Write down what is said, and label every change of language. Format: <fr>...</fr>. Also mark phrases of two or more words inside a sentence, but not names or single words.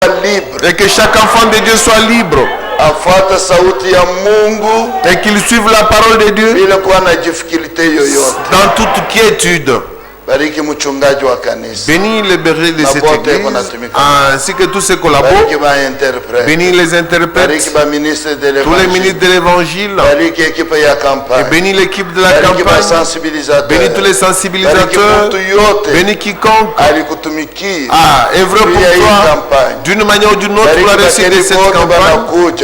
<fr>libre. Et que chaque enfant de Dieu soit libre.</fr> <sw>Afuata sauti ya Mungu.</sw> <fr>Et qu'il suive la parole de Dieu.</fr> <sw>Bila kuwa na difficulté yoyote.</sw> <fr>Dans toute quiétude.</fr> <sw>Bariki mchungaji wa kanisa.</sw> <fr>Bénis les bergers de cette église, ainsi que tous ses collaborateurs. Bénis les interprètes, tous les ministres de l'évangile. Et bénis l'équipe de la campagne. Bénis tous les sensibilisateurs. Bénis quiconque a œuvré pour toi d'une manière ou d'une autre pour la réussite de cette campagne.</fr>